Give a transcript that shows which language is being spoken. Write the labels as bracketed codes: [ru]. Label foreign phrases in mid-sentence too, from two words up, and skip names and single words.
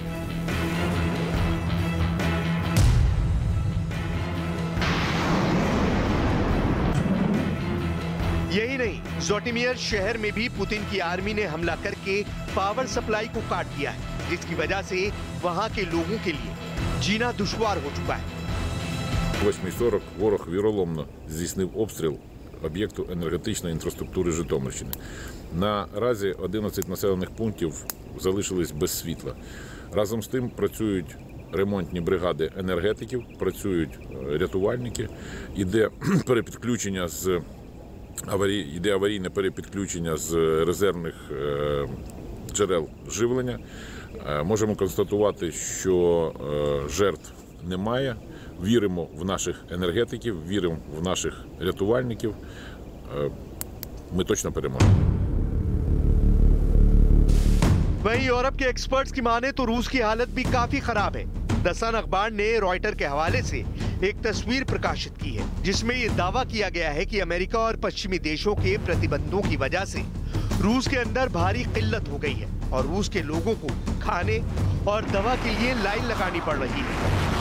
[hi] यही नहीं, ज़ोटिमिर शहर में भी पुतिन की आर्मी ने हमला करके [en] power supply [hi] को काट दिया है, जिसकी वजह से वहां के लोगों के लिए जीना दुश्वार हो चुका है। [uk] 8:40 ворог віроломно здійснив обстріл об'єкту енергетичної інфраструктури Житомирщини. Наразі 11 населених пунктів залишились без світла. Разом з тим працюють ремонтні бригади енергетиків, працюють рятувальники, іде перепідключення іде аварійне перепідключення з резервних джерел живлення. Можемо констатувати, що жертв немає. Віримо в наших енергетиків, віримо в наших рятувальників. Ми точно переможемо. [hi] वहीं यूरोप के एक्सपर्ट्स की माने तो रूस की हालत भी काफी खराब है। द सन अखबार ने रॉयटर के हवाले से एक तस्वीर प्रकाशित की है, जिसमें ये दावा किया गया है कि अमेरिका और पश्चिमी देशों के प्रतिबंधों की वजह से रूस के अंदर भारी किल्लत हो गई है और रूस के लोगों को खाने और दवा के लिए लाइन लगानी पड़ रही है।